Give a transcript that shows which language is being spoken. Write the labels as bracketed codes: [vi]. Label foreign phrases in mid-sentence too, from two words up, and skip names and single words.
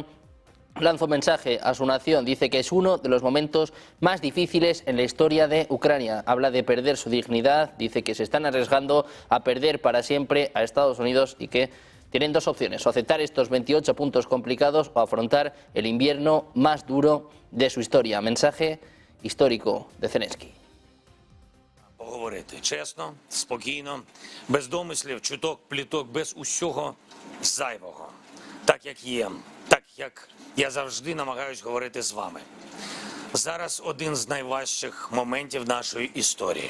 [es] Lanza un mensaje a su nación, dice que es uno de los momentos más difíciles en la historia de Ucrania. Habla de perder su dignidad, dice que se están arriesgando a perder para siempre a Estados Unidos y que tienen dos opciones: o aceptar estos 28 puntos complicados o afrontar el invierno más duro de su historia. Mensaje histórico de Zelensky. [uk] Поговорити чесно, спокійно, без домислів, чуток, пліток, без усього зайвого. Так, як є. Так, як я завжди намагаюсь говорити з вами. Зараз один з найважчих моментів нашої історії.